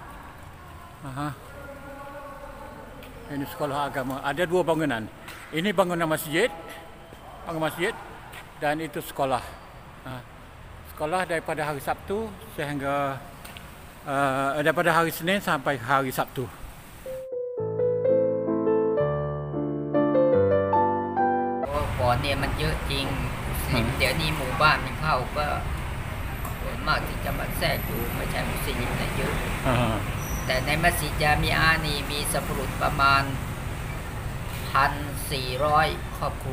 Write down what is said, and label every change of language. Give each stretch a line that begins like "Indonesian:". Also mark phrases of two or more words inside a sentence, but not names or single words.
Malay: Ini sekolah agama. Ada 2 bangunan. Ini bangunan masjid, dan itu sekolah. Sekolah daripada hari Sabtu sehingga daripada hari Senin sampai hari Sabtu.
Thai: ก่อนเนี่ยมันเยอะจริงมุสลิมเดี๋ยวนี้หมู่บ้านมันเข้าก็ส่วนมากที่จะมาแทรกอยู่ไม่ใช่มุสลิมนะเยอะแต่ในมัสยิดจามิอานี่มีสัพพรุษประมาณ 1,400 ครอบครัว